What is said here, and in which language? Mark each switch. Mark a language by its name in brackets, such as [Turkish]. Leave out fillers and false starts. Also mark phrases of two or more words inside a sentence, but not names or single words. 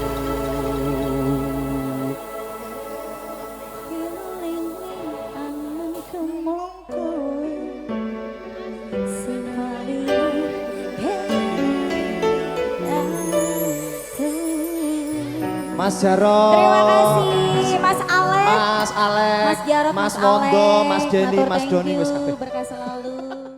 [Javanese] angan kemongko sing paling Mas Jarot, [Indonesian] terima kasih Mas Alek, [Javanese] Mas Alek, Mas Jarot, Mas Wondo, Alek. Mas Denny, Matur Mas [English] thank [Javanese] Doni [English] you, [Javanese] wis kabeh. [Indonesian] berkah selalu.